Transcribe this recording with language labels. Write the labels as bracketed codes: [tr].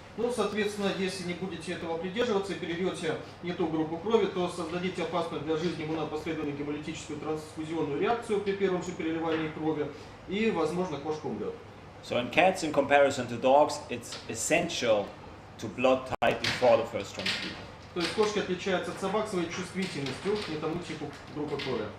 [ru] Ну, соответственно, если не будете этого придерживаться и перельете не ту группу крови, то создадите опасную для жизни иммунопоследовательную гемолитическую трансфузионную реакцию при первом же переливании крови, и, возможно, кошка умрет. [en] So in cats, in comparison to dogs, it's essential to blood type before the first transfusion. [ru] То есть кошки отличаются от собак своей чувствительностью к тому типу группы крови.